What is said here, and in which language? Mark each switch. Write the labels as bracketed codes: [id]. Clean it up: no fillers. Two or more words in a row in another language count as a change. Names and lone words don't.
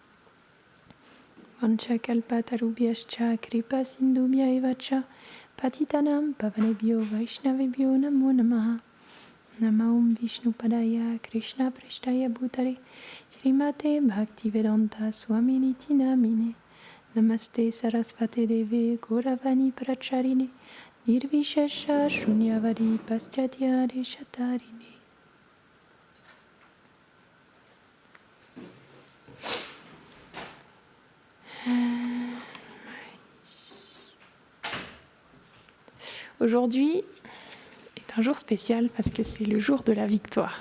[sa] Vanchakalpatarubhyascha Kripa Sindhubhya Evacha Patitanam Pavanebhyo Vaishnavebhyo Namo Namaha Namo Vishnu Padaya Krishna Preshtaya Bhutare Srimate Bhaktivedanta Swami Niti Namine Namaste Sarasvate Deve Gauravani Pracharine Nirvishesha Shunyavadi Paschatya Deshatarine. [fr] Aujourd'hui est un jour spécial parce que c'est le jour de la victoire.